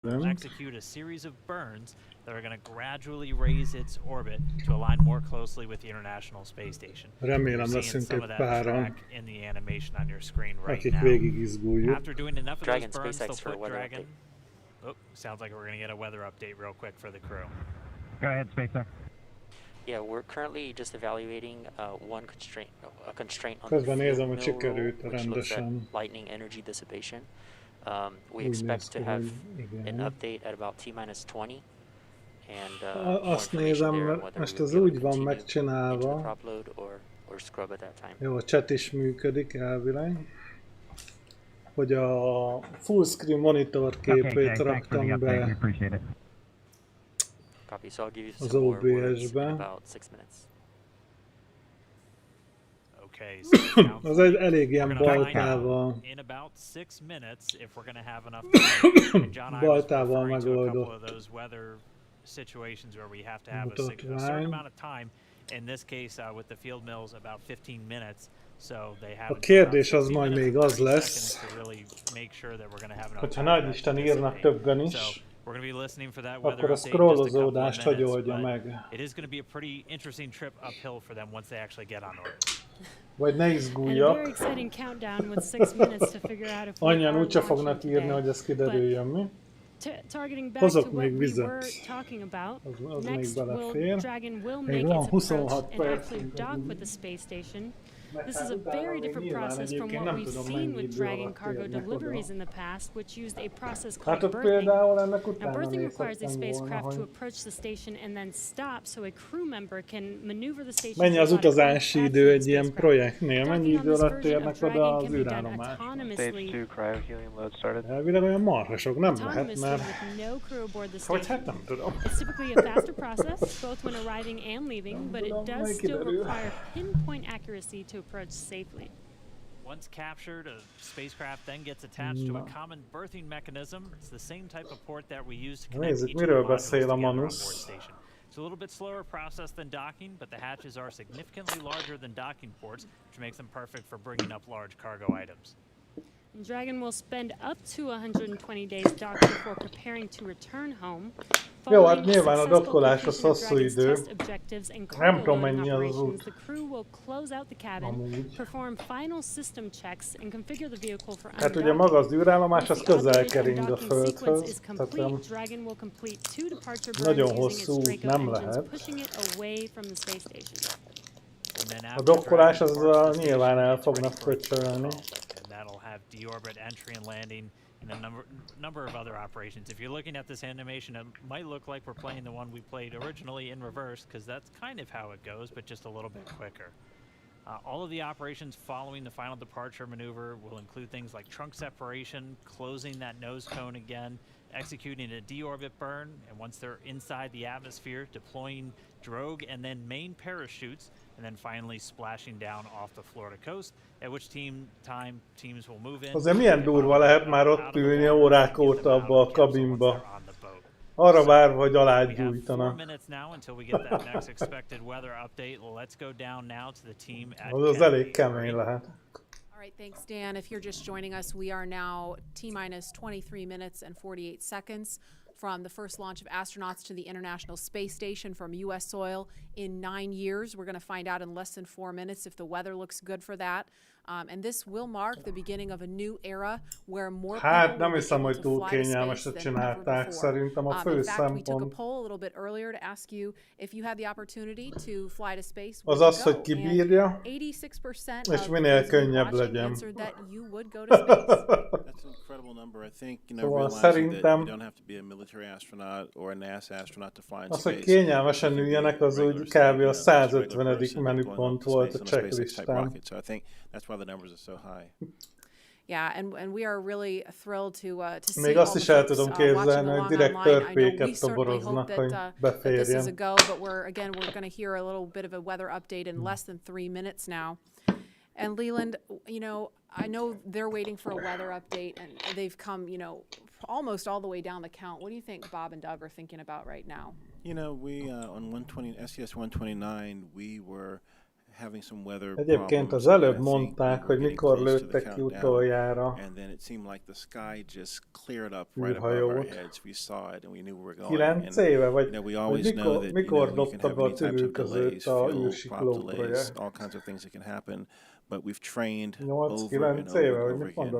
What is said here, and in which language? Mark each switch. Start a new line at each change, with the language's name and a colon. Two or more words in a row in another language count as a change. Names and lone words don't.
English: Will execute a series of burns that are going to gradually raise its orbit to align more closely with the International Space Station.
Hungarian: Remélem leszünk egy páran,
English: in the animation on your screen right
Hungarian: akik
English: now.
Hungarian: végig izguljuk.
English: After doing enough of those burns, SpaceX they'll put Dragon. update. Oh, sounds like we're going to get a weather update real quick for the crew. Go ahead, SpaceX. Yeah, we're currently just evaluating a constraint on
Hungarian: Közben
English: the
Hungarian: nézem,
English: field
Hungarian: hogy
English: mill rule,
Hungarian: sikerült
English: which looks at
Hungarian: rendesen.
English: lightning energy dissipation. We
Hungarian: Úgy néz
English: expect
Hungarian: ki,
English: to have
Hungarian: hogy igen.
English: an update at about T-20. And
Hungarian: Azt nézem, mert most ez úgy van megcsinálva. Jó, a chat is működik elvileg. Hogy a
English: full screen monitor
Hungarian: képét raktam be az OBS-be.
English: Okay, so now
Hungarian: Az egy elég ilyen
English: we're gonna find
Hungarian: baltával,
English: out in about 6 minutes if we're going to have enough time. And John, I was
Hungarian: baltával
English: referring to a couple
Hungarian: megoldott
English: of those weather situations where we have to have a certain
Hungarian: mutatvány.
English: amount of time. In this case, with the field mills, about 15 minutes. So they have
Hungarian: A kérdés az majd még az lesz,
English: to really make sure that we're going to have enough
Hungarian: hogyha
English: time
Hungarian: nagy Isten írnak többen is,
English: we're going to be listening for that weather
Hungarian: akkor a
English: update in just a couple of
Hungarian: scrollozódást hogy
English: minutes,
Hungarian: oldja
English: but
Hungarian: meg.
English: it is going to be a pretty interesting trip uphill for them once they actually get on orbit.
Hungarian: Vagy ne
English: And a very
Hungarian: izguljak,
English: exciting countdown with 6 minutes to figure out if we
Hungarian: annyian
English: are
Hungarian: úgyse
English: launching
Hungarian: fognak írni,
English: today.
Hungarian: hogy ez kiderüljön mi.
English: Targeting back
Hungarian: Hozok
English: to
Hungarian: még
English: what we
Hungarian: vizet.
English: were talking about,
Hungarian: Az még
English: next
Hungarian: belefér.
English: Dragon will
Hungarian: Még
English: make
Hungarian: van
English: its
Hungarian: 26
English: approach and actually
Hungarian: percünk.
English: dock with the space station. This is a
Hungarian: Utána
English: very
Hungarian: még
English: different
Hungarian: nyilván
English: process from
Hungarian: egyébként
English: what
Hungarian: nem
English: we've
Hungarian: tudom,
English: seen
Hungarian: mennyi
English: with
Hungarian: idő
English: Dragon
Hungarian: alatt
English: cargo
Hungarian: érnek
English: deliveries
Hungarian: oda.
English: in the past, which used a process
Hungarian: Hát
English: called
Hungarian: ott
English: berthing.
Hungarian: például ennek
English: Now,
Hungarian: utána
English: berthing requires a
Hungarian: nézhettem volna,
English: spacecraft to
Hungarian: hogy
English: approach the station and then stop so a crew member can maneuver the station.
Hungarian: mennyi az utazási idő egy ilyen projektnél, mennyi idő alatt érnek oda az űrállomásra.
English: Stage 2 cryo-helium load started.
Hungarian: Elvileg olyan marhasok nem lehet,
English: Autonomously
Hungarian: mert
English: with no crew aboard the
Hungarian: hogy
English: station.
Hungarian: hát nem tudom.
English: It's typically a faster process, both when arriving and leaving, but it does still require pinpoint accuracy to approach safely. Once captured, a spacecraft then gets attached to a common berthing mechanism. It's the same type of port that we use to connect
Hungarian: Nézzük,
English: each of the
Hungarian: miről
English: modules
Hungarian: beszél a
English: together on board
Hungarian: Manus.
English: station. It's a little bit slower process than docking, but the hatches are significantly larger than docking ports, which makes them perfect for bringing up large cargo items. Dragon will spend up to 120 days docked before preparing to return home.
Hungarian: Jó, hát nyilván a dokkolás az hosszú idő. Nem tudom, mennyi az az út.
English: The crew will close out the cabin,
Hungarian: Amúgy.
English: perform final system checks and configure the vehicle for
Hungarian: Hát ugye maga az űrállomás, az közel kering a Földhöz, tehát
English: Dragon will complete 2 departure
Hungarian: nagyon
English: burns using
Hungarian: hosszú
English: its
Hungarian: út
English: Draco
Hungarian: nem
English: engines,
Hungarian: lehet.
English: pushing it away from the space station. And then
Hungarian: A
English: after
Hungarian: dokkolás
English: Dragon
Hungarian: az
English: departs the
Hungarian: nyilván
English: station,
Hungarian: el
English: it's
Hungarian: fognak
English: ready for its
Hungarian: pöcsölni.
English: takeoff, and that'll have deorbit entry and landing and a number of other operations. If you're looking at this animation, it might look like we're playing the one we played originally in reverse, because that's kind of how it goes, but just a little bit quicker. All of the operations following the final departure maneuver will include things like trunk separation, closing that nose cone again, executing a deorbit burn, and once they're inside the atmosphere, deploying drogue and then main parachutes, and then finally splashing down off the Florida coast, at which teams will move in.
Hungarian: Azért milyen durva lehet már ott ülni órák óta abba a kabinba. Arra várva, hogy alágyújtanak. Az elég kemény lehet.
English: All right, thanks, Dan. If you're just joining us, we are now T-minus 23 minutes and 48 seconds from the first launch of astronauts to the International Space Station from U.S. soil in 9 years. We're going to find out in less than 4 minutes if the weather looks good for that. And this will mark the beginning of a new era where more
Hungarian: Hát
English: people
Hungarian: nem
English: will be
Hungarian: hiszem,
English: able
Hungarian: hogy
English: to
Hungarian: túl
English: fly to space
Hungarian: kényelmeset
English: than ever
Hungarian: csinálták.
English: before.
Hungarian: Szerintem a fő
English: In fact, we took a
Hungarian: szempont
English: poll a little bit earlier to ask you if you had the opportunity to fly to space,
Hungarian: az
English: would
Hungarian: az,
English: you
Hungarian: hogy
English: go?
Hungarian: kibírja,
English: And 86%
Hungarian: és
English: of
Hungarian: minél
English: those who were
Hungarian: könnyebb
English: watching
Hungarian: legyen.
English: answered that you would go to space. That's an incredible number. I think,
Hungarian: Szóval
English: realizing that
Hungarian: szerintem
English: you don't have to be a military astronaut or a NASA astronaut to fly in
Hungarian: az,
English: space.
Hungarian: hogy kényelmesen üljenek, az úgy kb. A 150. menüpont volt a checklistán.
English: So I think that's why the numbers are so high. Yeah, and we are really thrilled to see
Hungarian: Még
English: all
Hungarian: azt
English: the
Hungarian: is el
English: folks
Hungarian: tudom
English: watching
Hungarian: képzelni, hogy
English: along
Hungarian: direkt
English: online. I know we
Hungarian: törpéket
English: certainly hope
Hungarian: toboroznak, hogy
English: that this is a
Hungarian: beférjen.
English: go, but we're going to hear a little bit of a weather update in less than 3 minutes now. And Leland, I know they're waiting for a weather update, and they've come, almost all the way down the count. What do you think Bob and Doug are thinking about right now? We on SCS 129, we were having some weather
Hungarian: Egyébként az
English: problems,
Hungarian: előbb
English: and I think
Hungarian: mondták,
English: we're
Hungarian: hogy
English: getting
Hungarian: mikor
English: close to the
Hungarian: lőttek ki
English: countdown,
Hungarian: utoljára
English: and then it seemed like the sky just cleared up right above our
Hungarian: űrhajót.
English: heads. We saw it and we knew where we were going.
Hungarian: 9
English: And
Hungarian: éve,
English: you
Hungarian: vagy,
English: know, we
Hungarian: vagy
English: always know that
Hungarian: mikor
English: you can
Hungarian: dobta
English: have
Hungarian: be a
English: any types of
Hungarian: tüdőközőt
English: delays,
Hungarian: a
English: fuel, crop
Hungarian: űrsikló
English: delays, projekt? all kinds of things that can happen. But we've trained
Hungarian: 8-9
English: over and over
Hungarian: éve,
English: and
Hungarian: vagy
English: over
Hungarian: mit again mondott?